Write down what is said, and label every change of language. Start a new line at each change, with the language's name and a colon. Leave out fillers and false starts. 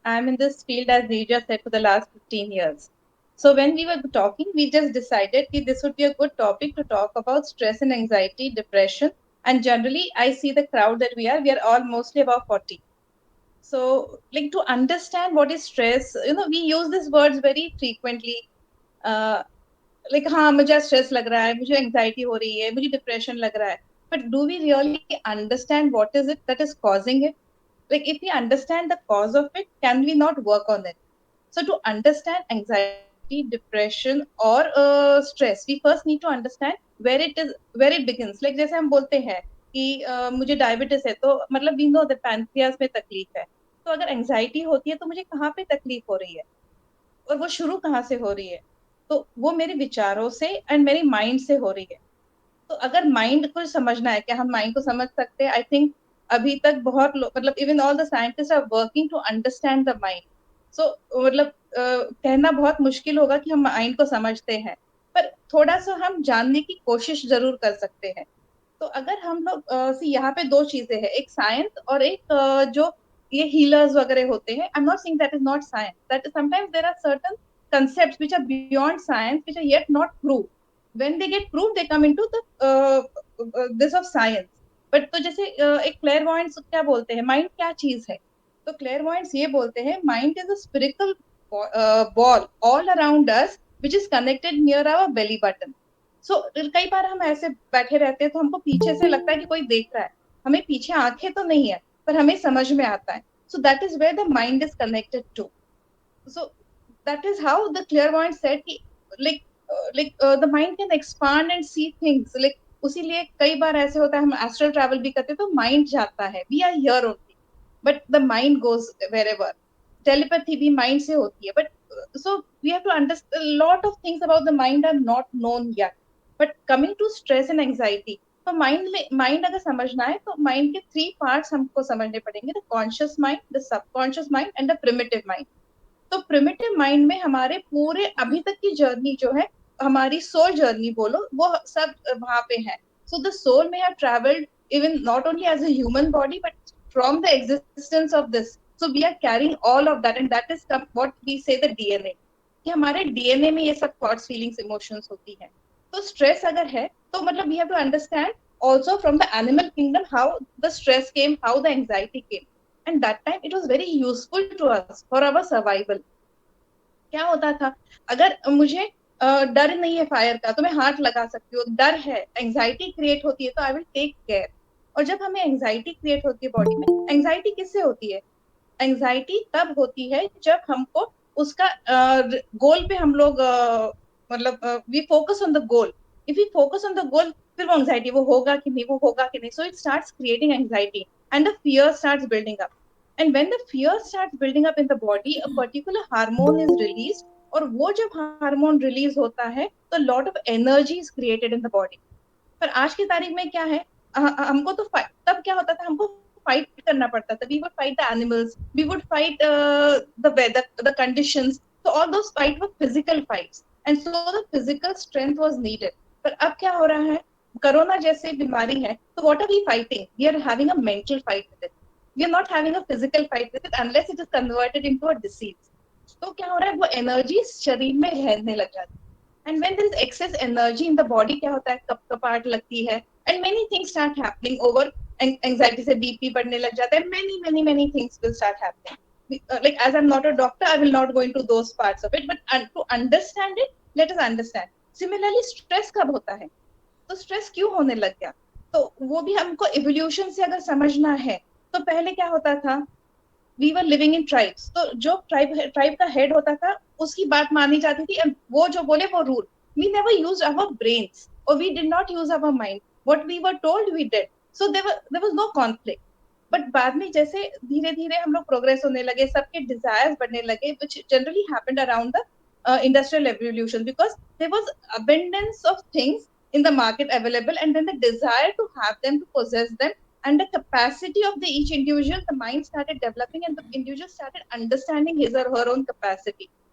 English: I'm in this field, as Reja said, for the last 15 years. So when we were talking, we just decided that this would be a good topic to talk about stress and anxiety, depression. And generally, I see the crowd that we are all mostly about 40. So, like to understand what is stress, we use these words very frequently. Uh, like
Hindi: हाँ मुझे stress लग रहा है, मुझे anxiety हो रही है, मुझे डिप्रेशन लग रहा है.
English: But do we really understand what is it that is causing it? Like if we understand the cause of it, can we not work on it? So to understand anxiety, depression or stress, we first need to understand where it begins.
Hindi: Like जैसे हम बोलते हैं कि मुझे diabetes है तो मतलब
English: we know the
Hindi: pancreas में तकलीफ है. तो अगर एंजाइटी होती है तो मुझे कहाँ पे तकलीफ हो रही है और वो शुरू कहाँ से हो रही है? तो वो मेरे विचारों से एंड मेरे माइंड से हो रही है. तो अगर माइंड को समझना है, क्या हम माइंड को समझ सकते हैं?
English: I think
Hindi: अभी तक बहुत लोग, मतलब
English: Even all the scientist are working to understand the mind.
Hindi: सो मतलब कहना बहुत मुश्किल होगा कि हम माइंड को समझते हैं, पर थोड़ा सा हम जानने की कोशिश जरूर कर सकते हैं. तो अगर हम लोग यहाँ पे दो चीजें हैं, एक साइंस और एक जो ये हीलर्स वगैरह होते हैं.
English: I am not saying that is not science, that sometimes there are certain concepts which are beyond science, which are yet not proved. When they get proved, they come into the this of science.
Hindi: But तो जैसे एक clairvoyance क्या बोलते हैं, mind क्या चीज है?
English: तो clairvoyance
Hindi: ये बोलते हैं
English: mind is a spherical ball all around us which is connected near our belly button.
Hindi: So कई बार हम ऐसे बैठे रहते हैं तो हमको पीछे से लगता है कि कोई देख रहा है, हमें पीछे आंखें तो नहीं है पर हमें समझ में आता है.
English: So that is where the mind is connected to. So that is how the clairvoyant said कि the mind can expand and see things.
Hindi: Like उसीलिए कई बार ऐसे होता है हम एस्ट्रल ट्रैवल भी करते हैं तो माइंड जाता है,
English: We are here only but the mind goes wherever.
Hindi: Telepathy भी माइंड से होती है,
English: But so we have to understand a lot of things about the mind are not known yet. But coming to stress and anxiety,
Hindi: तो mind अगर समझना है तो mind के 3 पार्ट्स हमको समझने पड़ेंगे,
English: The conscious mind, the subconscious mind and the primitive mind.
Hindi: तो प्रिमिटिव माइंड में हमारे पूरे अभी तक की जर्नी जो है, हमारी सोल जर्नी बोलो, वो सब वहां पे है.
English: So the soul may have travelled even not only as a human body but from the existence of this. So we are carrying all of that and that is what we say the DNA,
Hindi: कि हमारे DNA में ये सब thoughts, feelings, emotions होती है. तो stress अगर है तो मतलब
English: We have to understand also from the animal kingdom how the stress came, how the anxiety came, and that time it was very useful to us for our survival.
Hindi: क्या होता था, अगर मुझे डर नहीं है फायर का तो मैं हाथ लगा सकती हूँ, डर है, एंजाइटी क्रिएट होती है तो
English: I will take care.
Hindi: और जब हमें एंजाइटी क्रिएट होती है बॉडी में, एंजाइटी किससे होती है? एंजाइटी तब होती है जब हमको उसका गोल पे हम लोग मतलब
English: We focus on the goal. If we focus on the goal,
Hindi: फिर वो एंजाइटी, वो होगा कि नहीं,
English: वो होगा कि नहीं, so it starts creating anxiety and the fear starts building up. And when the fear starts building up in the body, a particular hormone is released.
Hindi: और वो जब हार्मोन रिलीज होता है तो
English: Lot of energy is created in the body.
Hindi: पर आज की तारीख में क्या है, हमको तो तब क्या होता था, हमको फाइट करना पड़ता था.
English: We would fight the animals, we would fight the weather, the conditions. तो all those fight were physical fights and so the physical strength was needed.
Hindi: पर अब क्या हो रहा है, कोरोना जैसे बीमारी है तो
English: What are we fighting? We are having a mental fight with it. We are not having a physical fight with it unless it is converted into a disease.
Hindi: तो क्या हो रहा है, वो एनर्जी शरीर में रहने लग जाती है.
English: and when there is excess energy in the body,
Hindi: क्या होता है, कपकपाहट लगती है
English: And many things start happening over.
Hindi: Anxiety से बीपी बढ़ने लग जाता है,
English: Many many many things will start happening. Like as I'm not a doctor, I will not go into those parts of it, but to understand it, let us understand.
Hindi: Similarly, stress कब होता है, तो stress क्यों होने लग गया, तो वो भी हमको इवोल्यूशन से अगर समझना है. तो पहले क्या होता था,
English: We were living in tribes.
Hindi: तो जो ट्राइब का हेड होता था उसकी बात मानी जाती थी, वो जो बोले वो rule.
English: We never used our brains और we did not use our mind. What we were told we did. So there was no conflict. But
Hindi: बाद में जैसे धीरे धीरे हम लोग प्रोग्रेस होने लगे, सबके डिजायर्स बढ़ने लगे,
English: Which generally happened around the industrial revolution, because there was abundance of things in the market available, and then the desire to have them, to possess them, and the capacity of the each individual, the mind started developing and the individual started understanding his or her own capacity.